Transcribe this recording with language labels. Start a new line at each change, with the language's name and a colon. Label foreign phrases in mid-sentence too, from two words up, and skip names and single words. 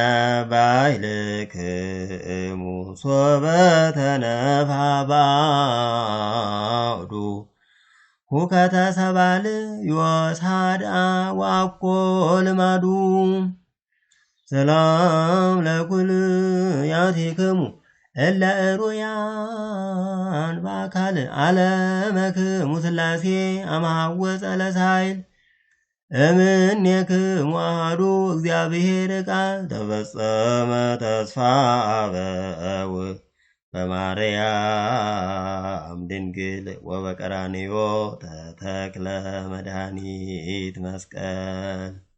Geez: ባይልክሙ ሶበ ተነፍሐ ባዕዱ ሁከተ ሰባል ዮስሃድአ ወአኮ ልማዱ ሰላም ለኩልያቲክሙ እለ እሩያን በአካል ዓለመክሙ ሥላሴ አማወፀ ለሳይል እምኔክሙ አሐዱ እግዚአብሔር ቃል ተፈጸመ ተስፋ አበው በማርያም ድንግል ወበቀራንዮ ተተክለ መድኃኒት መስቀል።